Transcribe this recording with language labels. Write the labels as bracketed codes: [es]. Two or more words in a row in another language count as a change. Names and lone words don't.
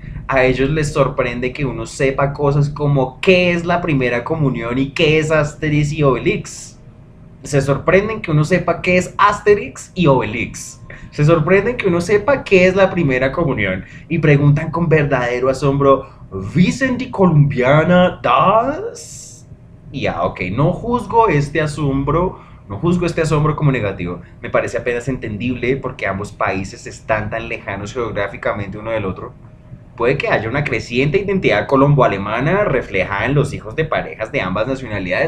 [es] A ellos les sorprende que uno sepa cosas como qué es la primera comunión y qué es Asterix y Obelix. Se sorprenden que uno sepa qué es Asterix y Obelix. Se sorprenden que uno sepa qué es la primera comunión y preguntan con verdadero asombro: [de] ¿Wissen die Colombianer das? [es] Ya, ok, no juzgo este asombro. No juzgo este asombro como negativo, me parece apenas entendible porque ambos países están tan lejanos geográficamente uno del otro. Puede que haya una creciente identidad colombo-alemana reflejada en los hijos de parejas de ambas nacionalidades.